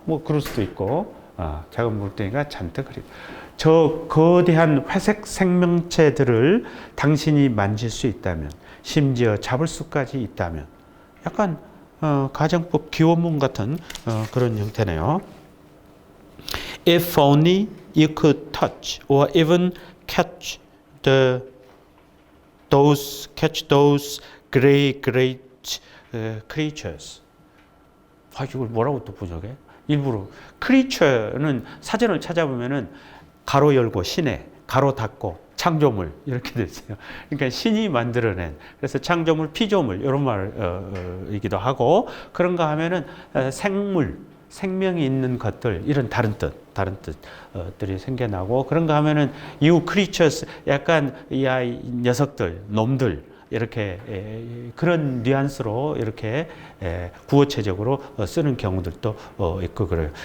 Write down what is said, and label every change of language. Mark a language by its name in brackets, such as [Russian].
[Korean] 뭐 그럴 수도 있고. 작은 물덩이가 잔뜩 흐리다. 저 거대한 회색 생명체들을 당신이 만질 수 있다면, 심지어 잡을 수까지 있다면, 약간 가정법 기원문 같은 그런 형태네요. [English] If only you could touch or even catch those great creatures. [Korean] 이걸 뭐라고 또 번역해? 일부러 creature는 사전을 찾아보면은 가로 열고 신의, 가로 닫고 창조물 이렇게 돼 있어요. 그러니까 신이 만들어낸, 그래서 창조물, 피조물 이런 말이기도 하고, 그런가 하면은 생물, 생명이 있는 것들, 이런 다른 뜻들이 생겨나고, 그런가 하면은 [English] you creatures, [Korean] 약간 이 녀석들, 놈들, 이렇게 그런 뉘앙스로 이렇게 구어체적으로 쓰는 경우들도 있고 그래요.